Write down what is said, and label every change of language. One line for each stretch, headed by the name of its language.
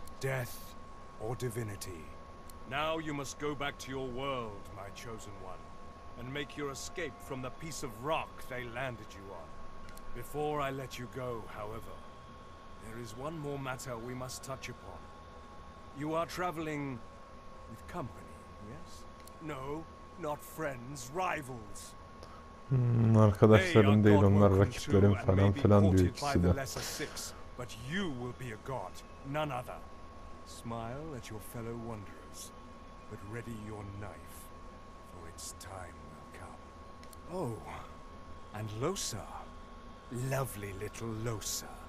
English: Death or divinity. Now you must go back to your world, my chosen one, and make your escape from the piece of rock they landed you on. Before I let you go, however, there is one more matter we must touch upon. You are traveling with company, yes? No, not friends, rivals.
Turkish: Arkadaşlarım değil, onlar rakiplerim falan filan diyor ikisi de.
English: But you will be a god, none other. Smile at your fellow wanderers, but ready your knife, for its time will come. Oh, and Losa. Lovely little Losa.